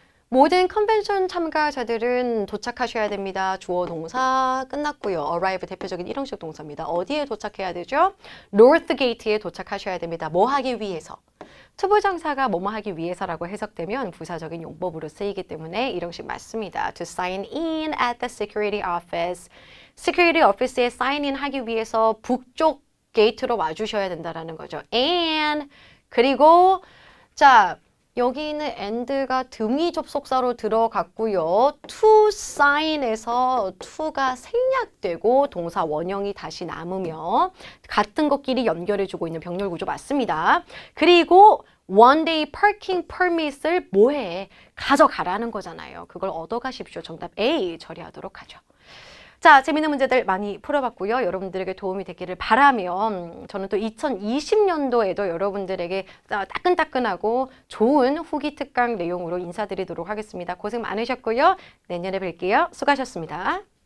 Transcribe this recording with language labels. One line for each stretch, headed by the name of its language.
Korean: 모든 컨벤션 참가자들은 도착하셔야 됩니다. 주어 동사 끝났고요. arrive 대표적인 일형식 동사입니다. 어디에 도착해야 되죠? north gate에 도착하셔야 됩니다. 뭐 하기 위해서? 투부정사가 뭐뭐 하기 위해서라고 해석되면 부사적인 용법으로 쓰이기 때문에 일형식 맞습니다.
English: To sign in at the security office.
Korean: security office에 sign in 하기 위해서 북쪽 게이트로 와주셔야 된다는 거죠. and 그리고 자 여기 있는 and가 등위 접속사로 들어갔고요. to sign에서 to가 생략되고 동사 원형이 다시 남으며 같은 것끼리 연결해주고 있는 병렬 구조 맞습니다. 그리고 one day parking permit을 뭐해? 가져가라는 거잖아요. 그걸 얻어가십시오. 정답 A 처리하도록 하죠. 자, 재밌는 문제들 많이 풀어봤고요. 여러분들에게 도움이 됐기를 바라며 저는 또 2020년도에도 여러분들에게 따끈따끈하고 좋은 후기 특강 내용으로 인사드리도록 하겠습니다. 고생 많으셨고요. 내년에 뵐게요. 수고하셨습니다.